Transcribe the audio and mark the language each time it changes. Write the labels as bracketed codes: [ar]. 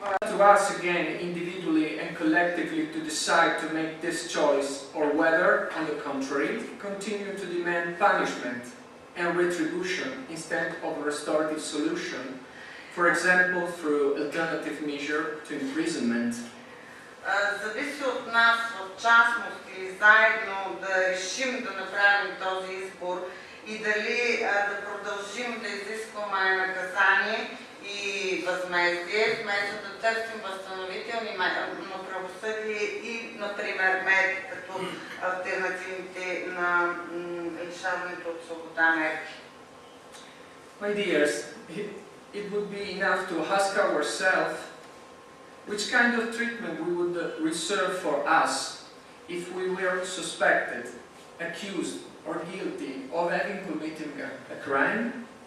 [en] to us again individually and collectively to decide to make this choice, or whether, on the contrary, continue to demand punishment and retribution instead of a restorative solution, for example through alternative measure to imprisonment. [bg] Зависи от нас, в частност или заедно да решим да направим този избор и дали да продължим да изискваме наказание и възмездие, вместо да търсим възстановителни правосъдие и, например, мерки като алтернативните на лишаването от свобода мерки. [en] My dears, it would be enough to ask ourselves which kind of treatment we would reserve for us if we were suspected, accused or guilty of having committed a crime.